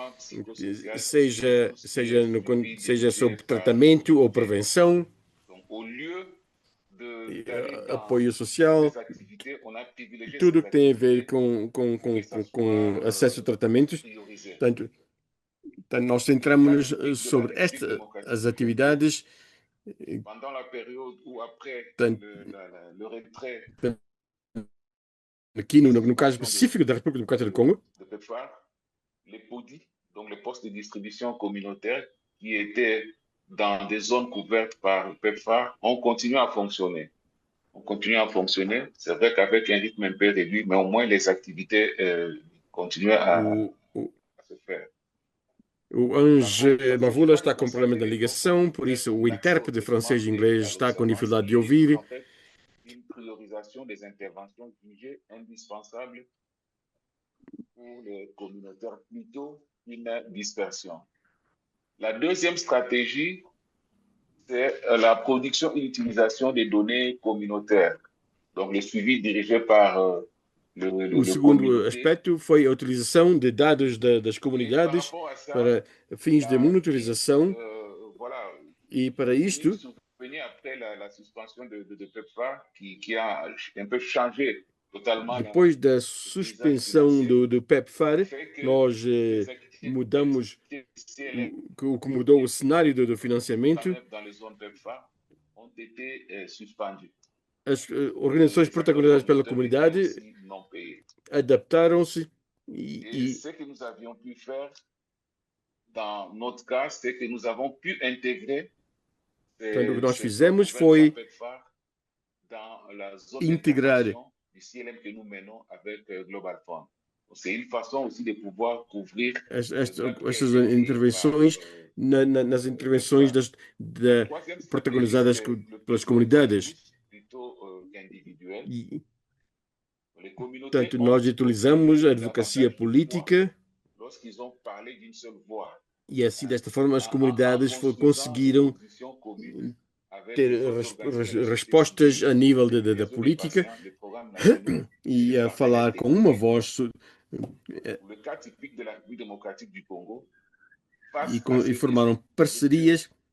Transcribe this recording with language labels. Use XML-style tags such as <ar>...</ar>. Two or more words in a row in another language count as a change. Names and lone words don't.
<pt>seja sobre tratamento ou prevenção, apoio social, tudo que tem a ver com acesso a tratamentos. Portanto, nós centramos-nos sobre as atividades. Aqui no caso específico da República Democrática do Congo,</pt> <fr>les PODI, donc les postes de distribution communautaire qui étaient dans des zones couvertes par le PEPFAR, ont continué à fonctionner. C'est vrai qu'avec un rythme un peu réduit, mais au moins les activités continuaient à se faire.</fr> <pt>O Ange Mavula está com problema da ligação, por isso o intérprete francês e inglês está com dificuldade de ouvir.</pt> <fr>Une priorisation des interventions jugées indispensables pour les communautaires plutôt qu'une dispersion. La deuxième stratégie, c'est la production et l'utilisation des données communautaires. Donc, le suivi dirigé par</fr> <pt>O segundo aspecto foi a utilização de dados das comunidades para fins de monitorização. E para isto, depois da suspensão do PEPFAR, nós mudamos o que mudou o cenário do financiamento. As organizações protagonizadas pela comunidade adaptaram-se e</pt> <fr>ce que nous avions pu faire dans notre cas, c'est que nous avons pu intégrer</fr> <pt>o que nós fizemos foi integrar</pt> <fr>C'est une façon aussi de pouvoir couvrir</fr> <pt>estas intervenções nas intervenções protagonizadas pelas comunidades. Portanto, nós utilizamos a advocacia política e assim, desta forma, as comunidades conseguiram ter respostas a nível da política e a falar com uma voz e formaram parcerias.</pt>